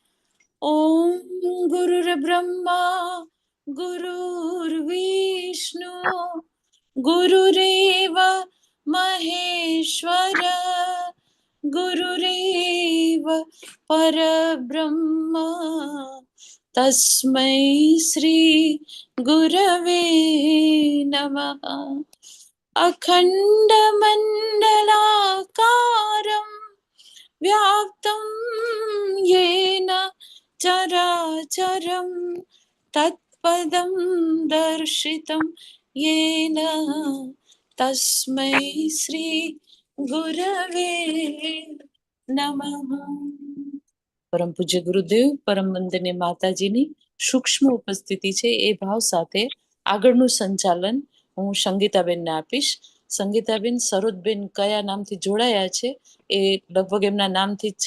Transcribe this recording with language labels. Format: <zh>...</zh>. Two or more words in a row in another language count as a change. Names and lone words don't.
<sa>ॐ गुरुर्ब्रह्मा गुरुर्विष्णु गुरुरेव महेश्वर गुरुरेव परब्रह्म तस्मै श्री गुरवे नमः. अखण्डमण्डलाकारं व्याप्तं येन चराचरं तत्पदं दर्शितं येन तस्मै श्री गुरवे નમઃ.</sa> <gu>પરમ પૂજ્ય ગુરુદેવ, પરમ વંદનીય માતાજીની સૂક્ષ્મ ઉપસ્થિતિ છે એ ભાવ સાથે આગળનું સંચાલન હું સંગીતાબેનને આપીશ. સંગીતાબેન, સરોજબેન કયા નામથી જોડાયા છે એ લગભગ એમના નામથી જ છે.</gu>